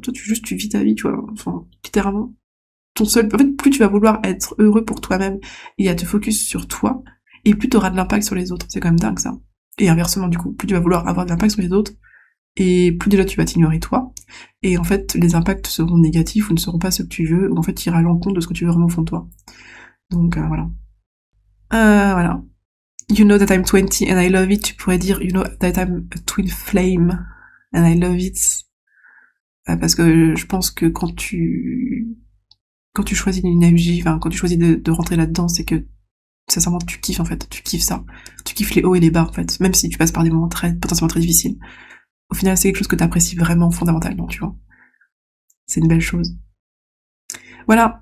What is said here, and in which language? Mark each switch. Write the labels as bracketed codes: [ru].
[fr] Toi, tu vis ta vie, tu vois, enfin, littéralement ton seul, en fait, plus tu vas vouloir être heureux pour toi-même et à te focus sur toi, et plus tu auras de l'impact sur les autres. C'est quand même dingue, ça. Et inversement, du coup, plus tu vas vouloir avoir de l'impact sur les autres, et plus déjà tu vas t'ignorer toi, et en fait, les impacts seront négatifs ou ne seront pas ce que tu veux, ou en fait, tu iras à l'encontre de ce que tu veux vraiment au fond de toi. Donc, voilà. Voilà. [en] You know that I'm 20 and I love it. [fr] Tu pourrais dire, [en] you know that I'm a twin flame and I love it. [fr] Parce que je pense que quand tu choisis une MJ, enfin, quand tu choisis de rentrer là-dedans, c'est que, sincèrement, tu kiffes, en fait. Tu kiffes ça. Tu kiffes les hauts et les bas, en fait. Même si tu passes par des moments potentiellement très difficiles. Au final, c'est quelque chose que t'apprécies vraiment fondamentalement, tu vois. C'est une belle chose. Voilà.